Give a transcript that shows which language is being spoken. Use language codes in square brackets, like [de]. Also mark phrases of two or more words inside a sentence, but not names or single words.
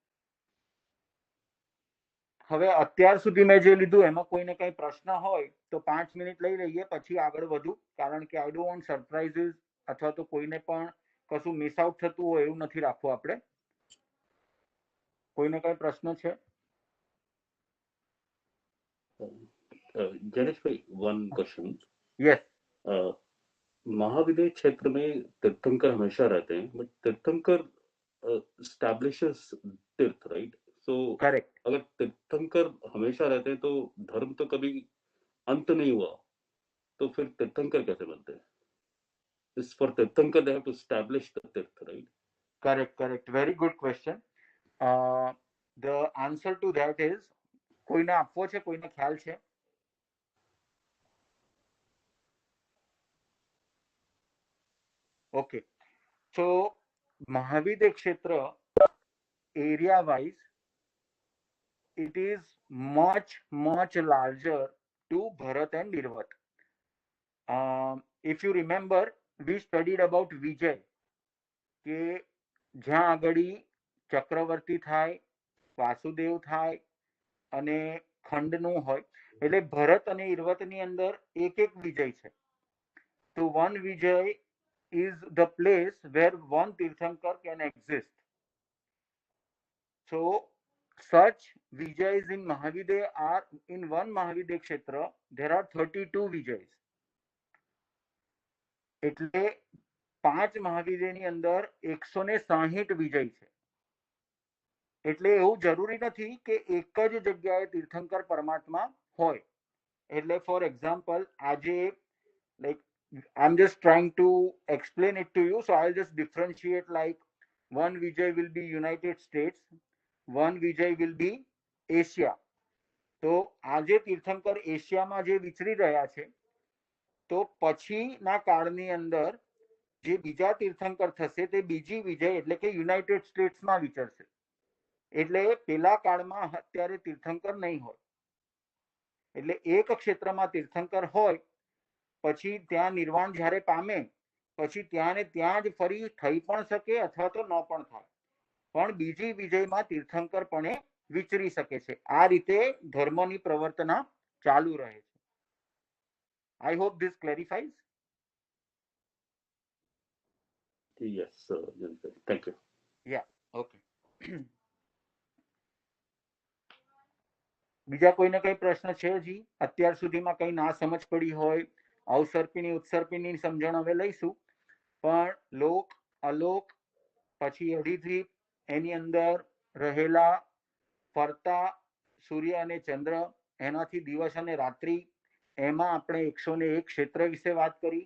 [gu] હવે અત્યાર સુધી મેં જે લીધું એમાં કોઈને કઈ પ્રશ્ન હોય તો 5 મિનિટ લઈ લઈએ, પછી આગળ વધુ. કારણ કે [en] I don't want surprises [gu] અથવા તો કોઈને પણ કશું [en] miss out [gu] થતું હોય એવું નથી રાખવું આપણે. કોઈને કઈ પ્રશ્ન છે? [hi] जनेश भाई, [en] one question. यस. [hi] महाविद्य क्षेत्र में तीर्थंकर हमेशा रहते हैं, बट तीर्थंकर establishes तीर्थ, [en] right? so करेक्ट. [hi] अगर तीर्थंकर हमेशा रहते हैं तो धर्म तो कभी अंत नहीं हुआ, तो फिर तीर्थंकर कैसे बनते हैं? [en] Is for तीर्थंकर they have to establish the तीर्थ, right? Correct. Very good question. The answer to that is, [gu] કોઈને આપવો છે? કોઈને ખ્યાલ છે? [en] ઓકે. So મહાવિદ્ય ક્ષેત્ર area wise it is much larger to Bharat and Irvat. If you remember, we studied about Vijay, [gu] કે જ્યાં આગળી ચક્રવર્તી થાય, વાસુદેવ થાય અને ખંડનું હોય, એટલે ભરત અને ઇર્વતની અંદર એક એક વિજય છે. [en] તો one Vijay is the place where one Tirthankar can exist. So such Vijayas in Mahavidya are, in one Mahavidya Kshetra there are 32 Vijayas. [gu] એટલે 5 મહાવિદ્યની અંદર 160 વિજય છે. એટલે એવું જરૂરી નથી કે એક જ જગ્યાએ તીર્થંકર પરમાત્મા હોય. [en] એટલે for example આજે like I'm just trying to explain it to you, so I'll just differentiate, like one Vijay will be United States, one Vijay will be Asia. [gu] તો આજે તીર્થંકર એશિયામાં જે વિચરી રહ્યા છે, તો પછીના કાળની અંદર જે બીજા તીર્થંકર થશે તે બીજી વિજય એટલે કે યુનાઇટેડ સ્ટેટ્સમાં વિચરશે. એટલે પેલા કાળમાં અત્યારે તીર્થંકર નહીં હોય. એટલે એક ક્ષેત્રમાં તીર્થંકર હોય, પછી ત્યાં નિર્વાણ જ્યારે પામે, પછી ત્યાં ને ત્યાં જ ફરી થઈ પણ શકે અથવા તો ન પણ થાય, પણ બીજી વિજયમાં તીર્થંકરપણે વિચરી શકે છે. આ રીતે ધર્મની પ્રવર્તના ચાલુ રહે છે. [en] I hope this clarifies. Yes, thank you. Yeah, [gu] okay. બીજા કોઈને કઈ પ્રશ્ન છે હજી? અત્યાર સુધીમાં કઈ ના સમજ પડી હોય, અવસર્પિણી ઉત્સર્પિણી સમજણ હવે લઈશું. પણ લોક અલોક પછી અધિદ્વીપ, એની અંદર રહેલા ફરતા સૂર્ય અને ચંદ્ર, એનાથી દિવસ અને રાત્રિ, એમાં આપણે 101 ક્ષેત્ર વિશે વાત કરી.